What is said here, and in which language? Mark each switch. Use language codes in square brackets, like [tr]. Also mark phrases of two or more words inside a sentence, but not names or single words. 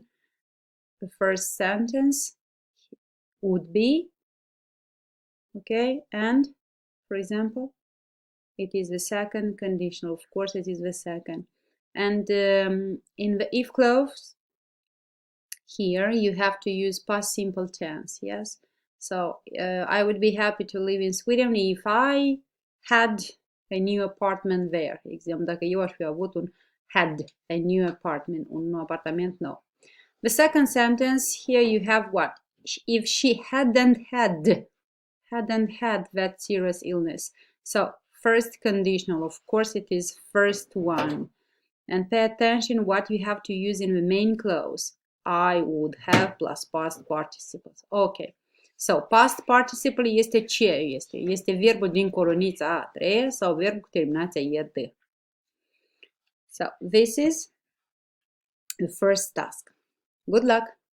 [en] The first sentence would be, okay, and for example, it is the second conditional. Of course, it is the second. And in the if clause, here you have to use past simple tense, yes? So I would be happy to live in Sweden if I had a new apartment there. [ro] Exemplu, dacă eu aș fi avut [en] had a new apartment, [ro] un nou apartament nou. The second sentence, here you have what? If she hadn't had that serious illness. So first conditional, of course it is first one. And pay attention what you have to use in the main clause. I would have plus past participles. [en] Ok. So past participle [ro] este ce este? Este verbul din coronița a treia sau verbul cu terminația ed. [en] So this is the first task. Good luck!